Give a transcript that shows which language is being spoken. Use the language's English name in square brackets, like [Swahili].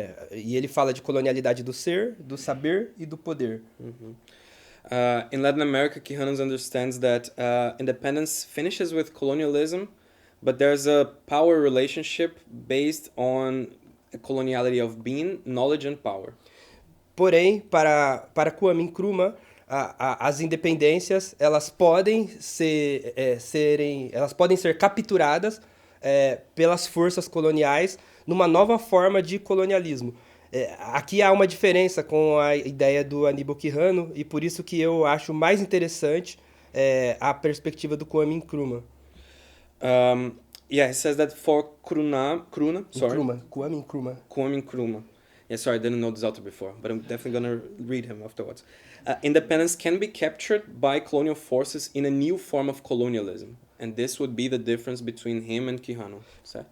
[Portuguese] E ele fala de colonialidade do ser, do saber e do poder. Mm-hmm. [English] In Latin America, Quijano understands that independence finishes with colonialism, but there's a power relationship based on a coloniality of being, knowledge and power. [Portuguese] Porém, para Kwame Nkrumah, as independências elas podem ser capturadas pelas forças coloniais numa nova forma de colonialismo. Aqui há uma diferença com a ideia do Aníbal Quijano, e por isso que eu acho mais interessante a perspectiva do Kwame Nkrumah. [English] He says that for Kwame Nkrumah. Yeah, sorry, I didn't know this author before, but I'm definitely going to read him afterwards. Independence can be captured by colonial forces in a new form of colonialism. And this would be the difference between him and Quijano, [Portuguese] certo?